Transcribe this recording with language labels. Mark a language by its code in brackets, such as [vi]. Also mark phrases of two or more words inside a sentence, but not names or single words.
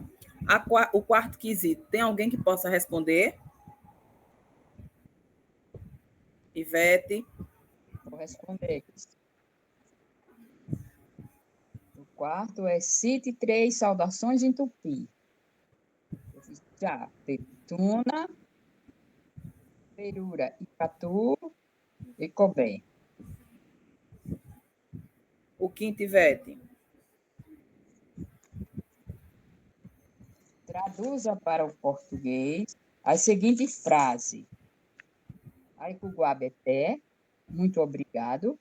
[pt] O quarto quesito, tem alguém que possa responder? Ivete. Vou responder. O quarto é cite 3 saudações em tupi. Eu fiz já. [tpw] Petuna, perura, icatu e cobé. [pt] O quinto, Ivete. Traduza para o português a seguinte frase. Aikuguabeté, muito obrigado.